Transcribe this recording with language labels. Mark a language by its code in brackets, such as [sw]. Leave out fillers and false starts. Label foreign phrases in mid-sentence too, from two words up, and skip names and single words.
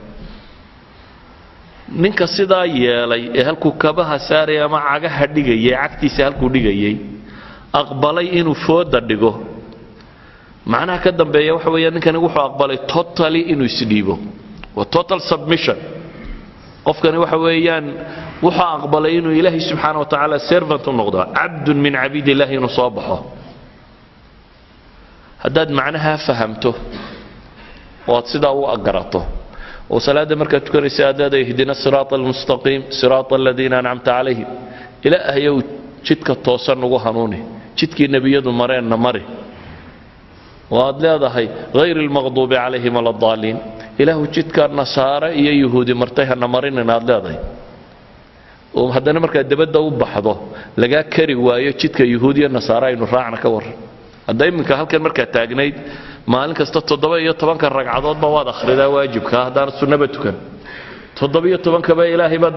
[so] ninka sidaa yeelay ee halku kabaha saaray ama cagaha dhigayay cagtiisa halku dhigayay aqbalay inuu fooda dhigo macnaha ka dambeeya waxa weeyaan ninkan wuxuu aqbalay totally inuu isdhiibo wa [en] total submission [so] qofkani waxa weeyaan wuxuu aqbalay inuu ilaahay [ar] سبحانه وتعالى [so] servant u noqdo [ar] عبد من عباد الله [so] inuu soo baxo haddaad macnaha fahamto oo sidaa u agarato oo salaada marka tukanaysa aadaada [ar] اهدنا الصراط المستقيم صراط الذين أنعمت عليهم [so] ilaahay uu jidka toosan ugu hanuuni jidkii nabiyadu mareenna mari waad leedahay [ar] غير المغضوب عليهم ولا الضالين [so] ilaahu jidka nasaara iyo yahuudi martay hana marinina aad leedahay oo haddana marka dibadda u baxdo laga kari waayo jidka yahuudiya nasaara inuu raacna ka war haday iminka halkan marka taagnayd maalin kasta 17 ragcadood ba waad akhridaa waajibka hadaan sunnaba tukan 17 ka ba ilaahay baad